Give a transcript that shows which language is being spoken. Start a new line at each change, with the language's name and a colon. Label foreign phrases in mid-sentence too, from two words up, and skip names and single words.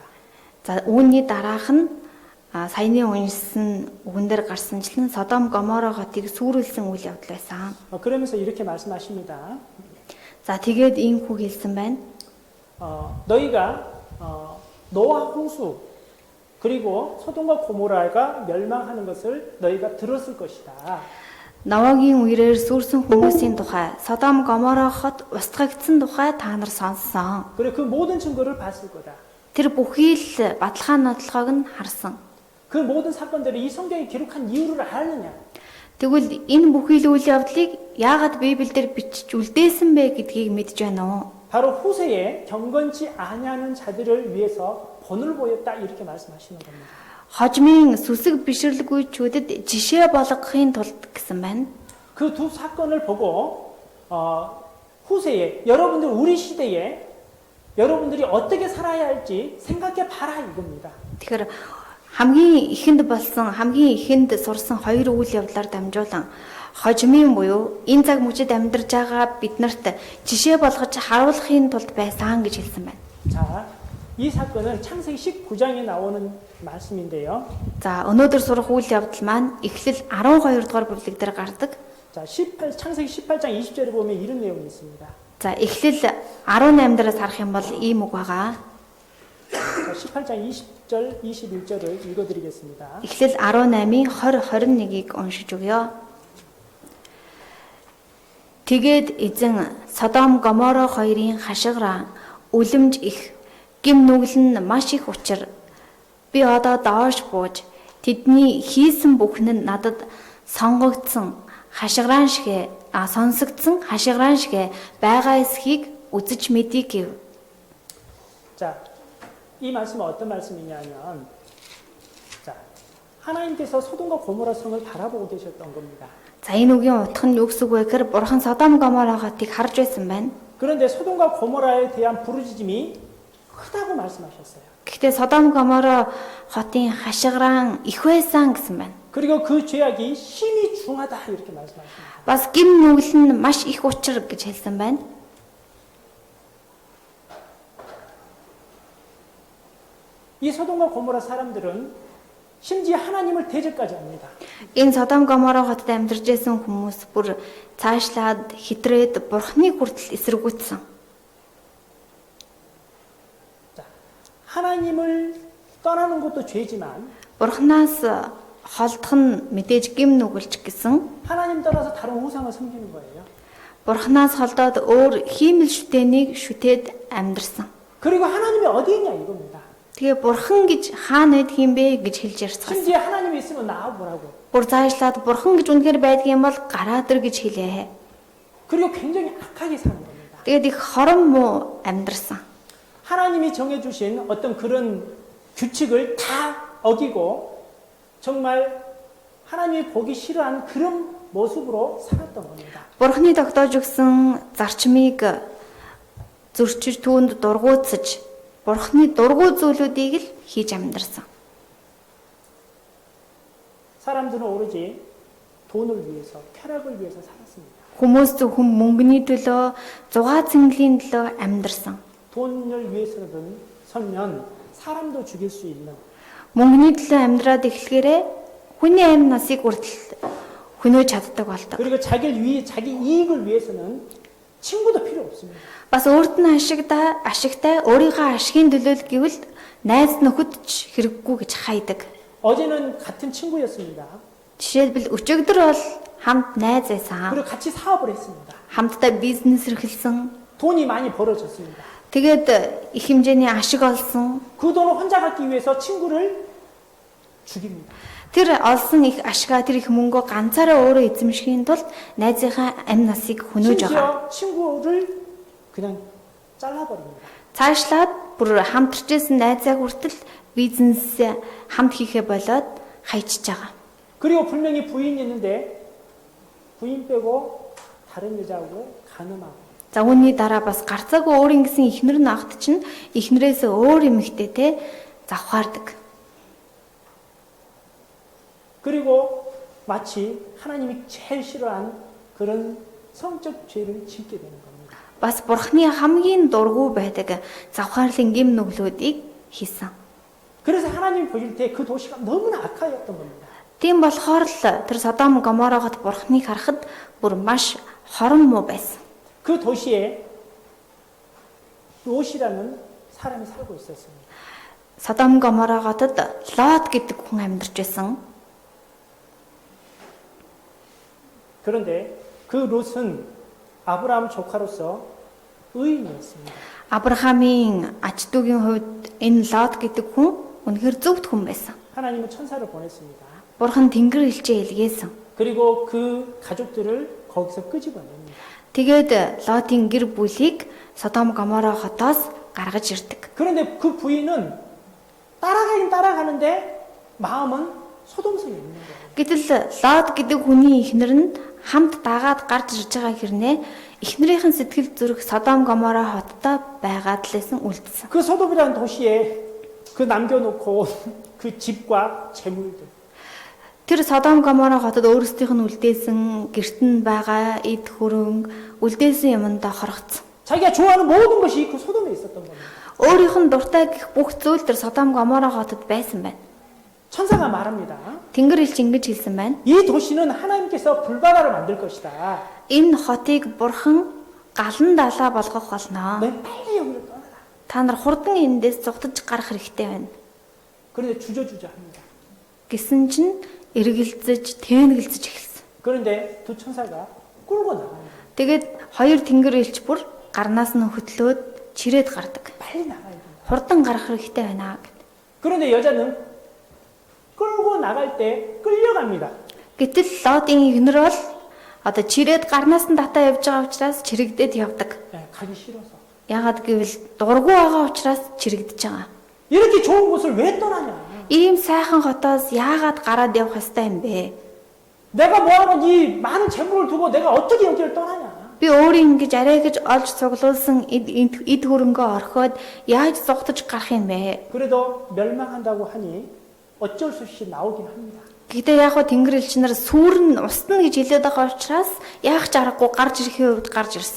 Mongolian: За үүний дараах нь саяны уншсан үгэн дээр гарсанчлан Содом Гомора хотыг сүрүүлсэн үйл явдал байсан.
Korean: 그러면서 이렇게 말씀하십니다.
Mongolian: За тэгээд ийхүү хэлсэн байна.
Korean: 너희가 노아 홍수 그리고 소돔과 고모라가 멸망하는 것을 너희가 들었을 것이다.
Mongolian: Новогийн үерээр сүрсэн хүмүүсийн тухай, Содом Гомора хот устгагдсан тухай та нар сонссон.
Korean: 그리고 그 모든 증거를 봤을 거다.
Mongolian: Тэр бүхий л баталгаа нотлохоог нь харсан.
Korean: 그 모든 사건들을 이 성경에 기록한 이유를 아느냐?
Mongolian: Тэгвэл энэ бүхий л үйл явдлыг яагаад Библиэлд бичиж үлдээсэн бэ гэдгийг мэдж байна уу?
Korean: 바로 후세에 경건치 아니하는 자들을 위해서 본을 보였다 이렇게 말씀하시는 겁니다.
Mongolian: Хожмын сүсэг бишрэлгүйчүүдэд жишээ болгохын тулд гэсэн байна.
Korean: 그 두 사건을 보고 후세에 여러분들 우리 시대에 여러분들이 어떻게 살아야 할지 생각해 봐라 이겁니다.
Mongolian: Тэгэхээр хамгийн ихэнд сурсан хоёр үйл явдлаар дамжуулан хожмын буюу энэ цаг мөчид амьдарч байгаа биднэрт жишээ болгож харуулахын тулд байсан гэж хэлсэн байна.
Korean: 자, 이 사건은 창세기 19장에 나오는 말씀인데요.
Mongolian: За, өнөөдөр сурах үйл явдал маань Эхлэл 12 дугаар бүлэг дээр гардаг.
Korean: 자, 창세기 18장 20절에 보면 이런 내용이 있습니다.
Mongolian: За, Эхлэл 18 дээрээс харах юм бол ийм үг байгаа.
Korean: 자, 18장 20절, 21절을 읽어드리겠습니다.
Mongolian: Эхлэл 18-ийн 20-21-ийг уншиж өгье. Тэгээд эзэн Содом Гомора хоёрын хашгираа үлэмж их, гим нүгэл нь маш их учир. Би одоо доош бууж тэдний хийсэн бүхэн нь надад сонсогдсон хашгирaan шигэ байгаа эсхийг үзэж мэдий гэв.
Korean: 자, 이 말씀은 어떤 말씀이냐면, 자, 하나님께서 소돔과 고모라 성을 바라보고 계셨던 겁니다.
Mongolian: За энэ үгийн утга нь юу гэсэн үг вэ гэхээр Бурхан Содом Гомора хотыг харж байсан байна.
Korean: 그런데 소돔과 고모라에 대한 부르짖음이 크다고 말씀하셨어요.
Mongolian: Гэхдээ Содом Гомора хотын хашгирaan их байсан гэсэн байна.
Korean: 그리고 그 죄악이 심히 중하다 이렇게 말씀하십니다.
Mongolian: Бас гим нүгэл нь маш их учир гэж хэлсэн байна.
Korean: 이 소돔과 고모라 사람들은 심지어 하나님을 대적까지 합니다.
Mongolian: Энэ Содом Гомора хотод амьдарч байсан хүмүүс бүр цаашлаад хитрээд Бурханыг хүртэл эсэргүүцсэн.
Korean: 자, 하나님을 떠나는 것도 죄지만
Mongolian: Бурханаас холдох нь мэдээж гим нүгэлч гэсэн.
Korean: 하나님 떠나서 다른 우상을 섬기는 거예요.
Mongolian: Бурханаас холдоод өөр хиймэл шүтэнийг шүтээд амьдарсан.
Korean: 그리고 하나님이 어디 있냐 이겁니다.
Mongolian: Тэгээ Бурхан гэж хаана байдаг юм бэ гэж хэлж ярьцгаасан.
Korean: 심지어 하나님이 있으면 나와보라고.
Mongolian: Бүр цаашлаад Бурхан гэж үнэхээр байдаг юм бол гараад ир гэж хэлээ.
Korean: 그리고 굉장히 악하게 사는 겁니다.
Mongolian: Тэгээд их хорон муу амьдарсан.
Korean: 하나님이 정해주신 어떤 그런 규칙을 다 어기고 정말 하나님이 보기 싫어하는 그런 모습으로 살았던 겁니다.
Mongolian: Бурханы тогтоож өгсөн зарчмыг зөрчиж түүнд дургуутсаж Бурханы дургуй зүйлүүдийг л хийж амьдарсан.
Korean: 사람들은 오로지 돈을 위해서, 쾌락을 위해서 살았습니다.
Mongolian: Хүмүүс зөвхөн мөнгөний төлөө, зугаа цэнгэлийн төлөө амьдарсан.
Korean: 돈을 위해서는 서면 사람도 죽일 수 있는
Mongolian: Мөнгөний төлөө амьдраад эхлэхээрээ хүний амь насыг хүртэл хөнөөж чаддаг болдог.
Korean: 그리고 자기 이익을 위해서는 친구도 필요 없습니다.
Mongolian: Бас өөрт нь ашигтай өөрийнхөө ашигын төлөө гэвэл найз нөхөд ч хэрэггүй гэж хайдаг.
Korean: 어제는 같은 친구였습니다.
Mongolian: Жишээлбэл өчигдөр бол хамт найз байсан.
Korean: 그리고 같이 사업을 했습니다.
Mongolian: Хамтдаа бизнес эрхэлсэн.
Korean: 돈이 많이 벌어졌습니다.
Mongolian: Тэгээд их хэмжээний ашиг олсон.
Korean: 그 돈을 혼자 갖기 위해서 친구를 죽입니다.
Mongolian: Тэр олсон их ашигаа тэр их мөнгөө ганцаараа өөрөө эзэмшихийн тулд найзынхаа амь насыг хөнөөж байгаа.
Korean: 심지어 친구를 그냥 잘라버립니다.
Mongolian: Цаашлаад бүр хамтарчсэн найзаа хүртэл бизнес хамт хийхэ болоод хайчиж байгаа.
Korean: 그리고 분명히 부인이 있는데 부인 빼고 다른 여자하고 간음하고.
Mongolian: За үүний дараа бас гарцаагүй өөрийн гэсэн ихнэр нь агт чинь ихнэрээс өөр эмэгтэйтэй завхаардаг.
Korean: 그리고 마치 하나님이 제일 싫어하는 그런 성적 죄를 짓게 되는 겁니다.
Mongolian: бас бурхны хамгийн дургүй байдаг завхаарлын гим нүглүүдийг хийсэн.
Korean: 그래서 하나님 보실 때 그 도시가 너무나 악하였던 겁니다.
Mongolian: Тийм болохоор л тэр Содом Гоморогот бурхныг харахад бүр маш хорон муу байсан.
Korean: 그 도시에 롯이라는 사람이 살고 있었습니다.
Mongolian: Содом Гомороготод Лот гэдэг хүн амьдарч байсан.
Korean: 그런데 그 롯은 아브라함 조카로서 의인이었습니다.
Mongolian: Авраамийн ач дүүгийн хувьд энэ Лот гэдэг хүн үнэхээр зөвхт хүн байсан.
Korean: 하나님은 천사를 보냈습니다.
Mongolian: Бурхан тэнгэр элчээ илгээсэн.
Korean: 그리고 그 가족들을 거기서 끄집어냅니다.
Mongolian: Тэгээд Лотын гэр бүлийг Содом Гоморо хотоос гаргаж ирдэг.
Korean: 그런데 그 부인은 따라가긴 따라가는데 마음은 소돔성에 있는 거예요.
Mongolian: Гэтэл Лот гэдэг хүний эхнэр нь хамт дагаад гарч ирж байгаа хэрнээ эхнэрийнхэн сэтгэл зүрх Содом Гоморо хоттой байгаад лсэн үлдсэн.
Korean: 그 소돔이라는 도시에 그 남겨놓고 그 집과 재물들
Mongolian: Тэр Содом Гоморо хотод өөрсдийнх нь үлдээсэн гэрт нь байгаа эд хөрөнгө үлдээсэн юмдаа хорогцсон.
Korean: 자기가 좋아하는 모든 것이 그 소돔에 있었던 겁니다.
Mongolian: Өөрийнх нь дуртай гэх бүх зүйл тэр Содом Гоморо хотод байсан байна.
Korean: 천사가 말합니다.
Mongolian: Тэнгэр элч ингэж хэлсэн байна.
Korean: 이 도시는 하나님께서 불바다를 만들 것이다.
Mongolian: Энэ хотыг бурхан галан далаа болгох болно.
Korean: 너 빨리 여기를 떠나라.
Mongolian: Та нар хурдан эндээс зугтаж гарах хэрэгтэй байна.
Korean: 그런데 주저주저 합니다.
Mongolian: Гэсэн чинь эргэлзэж, тэнэгэлзэж эхэлсэн.
Korean: 그런데 두 천사가 끌고 나갑니다.
Mongolian: Тэгээд хоёр тэнгэр элч бүр гарнаас нь хөтлөөд чирээд гардаг.
Korean: 빨리 나가야 된다.
Mongolian: Хурдан гарах хэрэгтэй байна гэд.
Korean: 그런데 여자는 끌고 나갈 때 끌려갑니다.
Mongolian: Гэтэл Лотын эхнэр бол одоо чирээд гарнаас нь татаа явж байгаа учраас чирэгдээд явдаг.
Korean: 가기 싫어서.
Mongolian: Ягаад гэвэл дургүй байгаа учраас чирэгдэж байгаа.
Korean: 이렇게 좋은 곳을 왜 떠나냐?
Mongolian: Ийм сайхан хотоос яагаад гараад явах ёстой юм бэ?
Korean: 내가 뭐하는 이 많은 재물을 두고 내가 어떻게 여기를 떠나냐?
Mongolian: Би өөрийн ингэж арай гэж олж цуглуулсан эд хөрөнгөө орхиод яаж зугтаж гарах юм бэ?
Korean: 그래도 멸망한다고 하니 어쩔 수 없이 나오긴 합니다.
Mongolian: Гэхдээ яг хөө тэнгэр элчнэр сүрэн устна гэж хэлээд байгаа учраас яах ч аргагүй гарч ирэхийн үед гарч ирсэн.